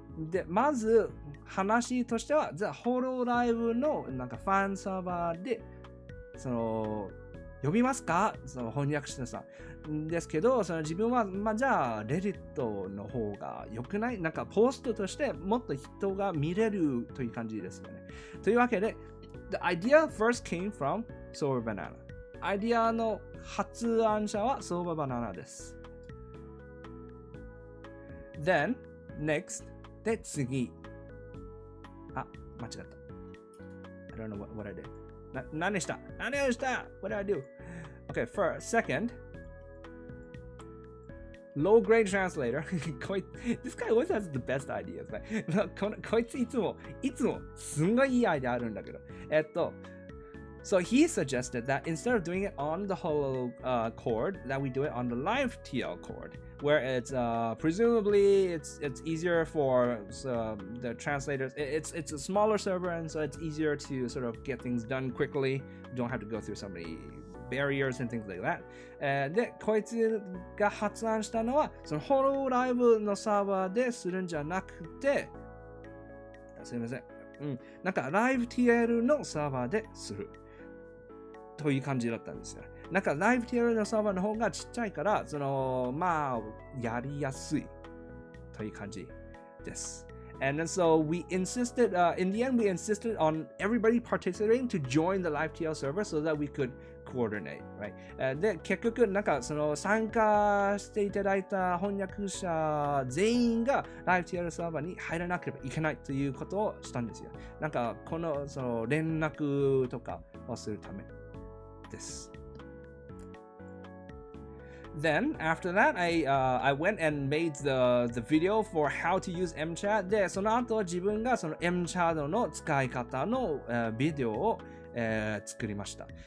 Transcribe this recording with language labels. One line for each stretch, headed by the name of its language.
Japanese: で、まず話としては、ホロライブのなんかファンサーバーで呼びますか？翻訳者さんですけど、自分はじゃあレディットの方が良くない？なんかポストとしてもっと人が見れるという感じですよね。というわけで、
English: the idea first came from Sober Banana。
Japanese: アイディアの発案者は Sober Banana です。
English: Then next
Japanese: で次。 間違った。
English: I don't know what I did.
Japanese: 何した
English: What did I do? Okay, first, second, low grade translator. This guy always has the best ideas.
Japanese: こいついつもすんごいいいアイデアあるんだけど。
English: So he suggested that instead of doing it on the hollow cord, that we do it on the live TL cord, where it's presumably it's easier for the translators. It's a smaller server, and so it's easier to sort of get things done quickly. You don't have to go through so many barriers and things like that.
Japanese: で、こいつが発案したのは、そのホローライブのサーバーでするんじゃなくて、すいません。なんかライブ TL のサーバーでする。という感じだったんですよ。なんかライブ TL のサーバーの方がちっちゃいから、まあ、やりやすいという感じです。
English: And then so we insisted, in the end, we insisted on everybody participating to join the live TL server so that we could coordinate, right?
Japanese: で、結局、なんか参加していただいた翻訳者全員がライブ TL サーバーに入らなければいけないということをしたんですよ。なんか、連絡とかをするためです。
English: Then after that, I went and made the video for how to use MChad.
Japanese: で、その後自分がその MChad の使い方の、ビデオを、作りました。